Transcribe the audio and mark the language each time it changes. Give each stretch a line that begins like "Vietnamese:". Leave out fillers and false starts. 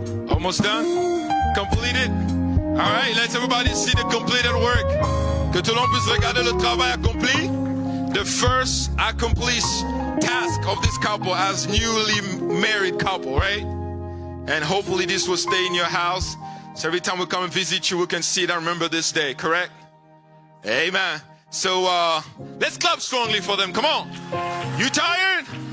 English: Almost done? Completed? All right, let's everybody see the completed work.
French: Que tout le monde puisse regarder le travail accompli.
English: The first accomplished task of this couple as newly married couple, right? And hopefully this will stay in your house. So every time we come and visit you, we can see it and remember this day, correct? Amen. So let's clap strongly for them. Come on. You tired?